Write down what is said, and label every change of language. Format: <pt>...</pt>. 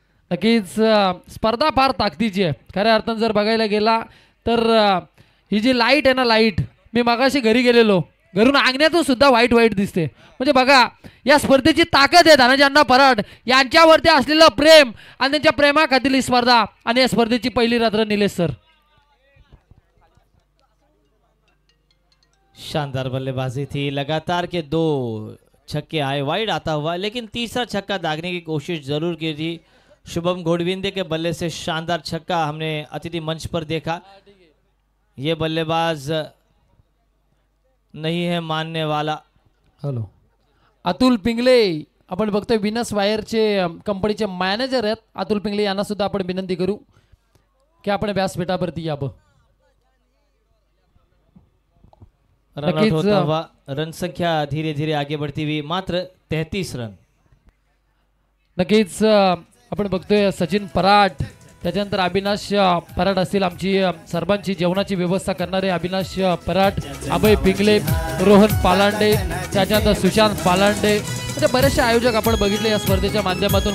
<mr>नक्कीच स्पर्धा फार ताकदीची आहे खऱ्या अर्थानं. जर बघायला गेला तर ही जी लाईट आहे ना, लाईट, मी मगाशी घरी गेलेलो, घरून अंगण्यातून सुद्धा व्हाईट दिसते. म्हणजे बघा या स्पर्धेची ताकद आहे. धनाजी अण्णा पराड यांच्यावरती असलेलं प्रेम आणि त्यांच्या प्रेमाखातील ही स्पर्धा आणि या स्पर्धेची पहिली रात्र. निलेश सर,</mr> <hi>शानदार बल्लेबाजी थी, लगातार के 2 छक्के आए वाइड आता हुआ, लेकिन तीसरा छक्का दागने की कोशिश जरूर की थी. शुभम घोड़विंदे के बल्ले से शानदार छक्का हमने अतिथि मंच पर देखा. ये बल्लेबाज नहीं है मानने वाला.</hi> <en>Hello.</en> <mr>अतुल पिंगले आपण बघतोय विनस वायरचे कंपनीचे मॅनेजर आहेत. अतुल पिंगले यांना सुद्धा आपण विनंती करू की आपण व्यासपीठावरती यावं.</mr> <hi>रन आउट होता हुआ, रन संख्या धीरे धीरे आगे बढ़ती हुई, मात्र 33 रन.</hi> <mr>नक्कीच आपण बघतोय सचिन पराट, त्याच्यानंतर अविनाश पराट असतील, आमची सर्वांची जेवणाची व्यवस्था करणारे अविनाश पराट, अभय पिंगले, रोहन पालांडे, त्याच्यानंतर सुशांत पालांडे, म्हणजे बरेचसे आयोजक आपण बघितले या स्पर्धेच्या माध्यमातून.</mr>